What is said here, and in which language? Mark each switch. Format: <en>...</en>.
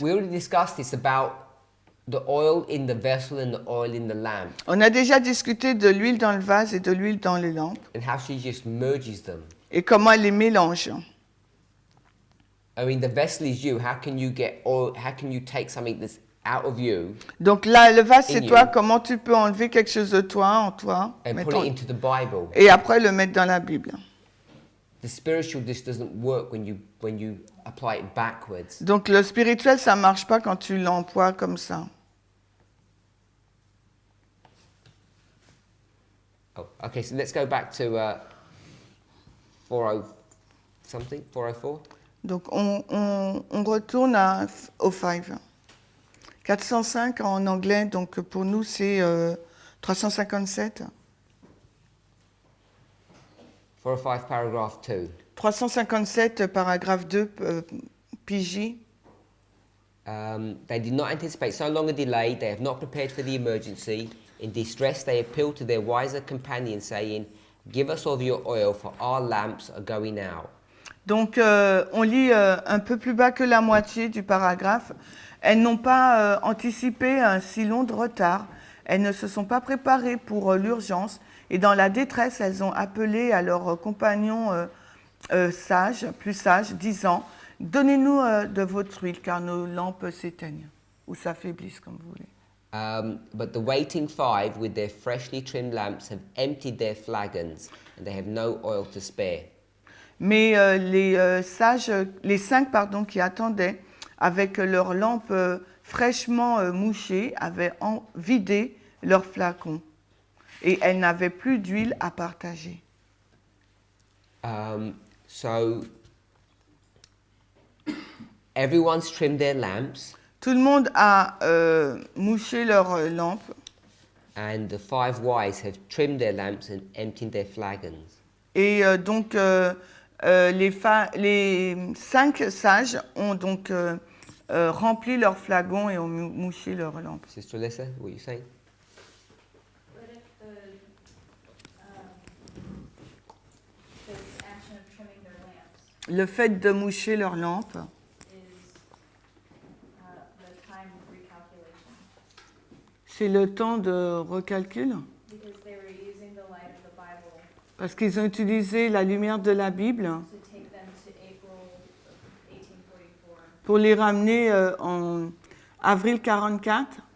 <en>We already discussed this about the oil in the vessel and the oil in the lamp,</en> <fr>On a déjà discuté de l'huile dans le vase et de l'huile dans les lampes</fr> <en>and how she just merges them.</en> <fr>et comment elle les mélange.</fr> <en>I mean, the vessel is you. How can you get oil? How can you take something that's out of you</en> <fr>Donc là, le vase, c'est</fr> <en>In</en> <fr>toi.</fr> <en>you.</en> <fr>Comment tu peux enlever quelque chose de toi, en toi,</fr> <en>and put</en> <fr>mettons,</fr> <en>it into the Bible?</en> <fr>et après le mettre dans la Bible.</fr> <en>The spiritual just doesn't work when you apply it backwards.</en> <fr>Donc le spirituel, ça marche pas quand tu l'emploies comme ça.</fr> <en>Oh, okay. So let's go back to 40 something, 404.</en> <fr>Donc on retourne au 5. 405 en anglais, donc pour nous c'est 357.</fr> <en>405 paragraph 2.</en> <fr>357 paragraphe 2 PJ.</fr> <en>They did not anticipate so long a delay. They have not prepared for the emergency. In distress, they appealed to their wiser companion, saying, "Give us of your oil, for our lamps are going out."</en> <fr>Donc on lit un peu plus bas que la moitié du paragraphe. Elles n'ont pas anticipé un si long de retard. Elles ne se sont pas préparées pour l'urgence. Et dans la détresse, elles ont appelé à leurs compagnons plus sages, disant « Donnez-nous de votre huile, car nos lampes s'éteignent. » Ou s'affaiblissent, comme vous voulez.</fr> <en>But the waiting five, with their freshly trimmed lamps, have emptied their flagons, and they have no oil to spare.</en> <fr>Mais les cinq qui attendaient, avec leurs lampes fraîchement mouchées, avaient vidé leurs flacons. Et elles n'avaient plus d'huile à partager.</fr> <en>So everyone's trimmed their lamps,</en> <fr>Tout le monde a mouché leurs lampes.</fr> <en>and the 5 wise have trimmed their lamps and emptied their flagons.</en> <fr>Et donc, les 5 sages ont donc rempli leurs flacons et ont mouché leurs lampes.</fr> <en>Sister Alyssa, what are you saying? What if this action of trimming their lamps</en> <fr>Le fait de moucher leurs lampes,</fr> <en>is the time recalculation?</en> <fr>c'est le temps de recalcul,</fr> <en>Because they were using the light of the Bible</en> <fr>parce qu'ils ont utilisé la lumière de la Bible</fr> <en>to take them to April of 1844.</en> <fr>pour les ramener en avril 44.</fr>